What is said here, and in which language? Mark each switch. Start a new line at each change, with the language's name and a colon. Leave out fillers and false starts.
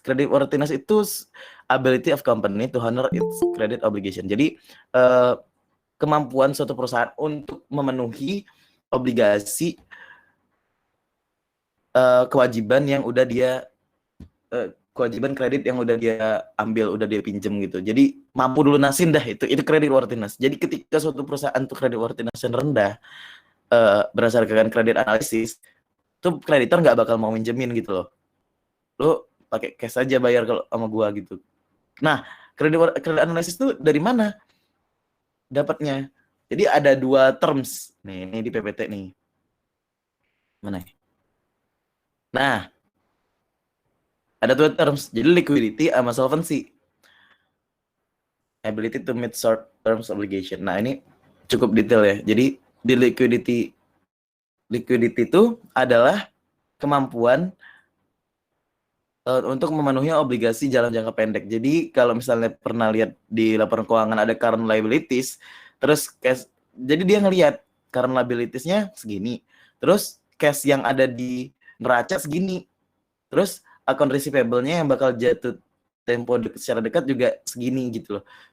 English: Credit worthiness itu ability of company to honor its credit obligation.
Indonesian: Jadi, kemampuan suatu perusahaan untuk memenuhi obligasi kewajiban yang udah dia kewajiban kredit yang udah dia ambil, udah dia pinjem gitu. Jadi mampu lunasin dah itu credit worthiness. Jadi ketika suatu perusahaan tuh credit worthiness yang rendah berdasarkan credit analysis, tuh kreditor nggak bakal mau minjemin gitu loh. Lo pakai cash aja bayar kalau sama gua gitu. Nah, credit analysis tuh dari mana dapatnya? Jadi ada 2 terms. Nih, ini di PPT nih. Mana? Nah, ada 2 terms. Jadi liquidity sama solvency.
English: Ability to meet short terms obligation.
Indonesian: Nah, ini cukup detail ya. Jadi di liquidity itu adalah kemampuan untuk memenuhi obligasi dalam jangka pendek. Jadi kalau misalnya pernah lihat di laporan keuangan ada current liabilities, terus cash, jadi dia ngelihat current liabilities-nya segini, terus cash yang ada di neraca segini, terus account receivable-nya yang bakal jatuh tempo secara dekat juga segini gitu loh.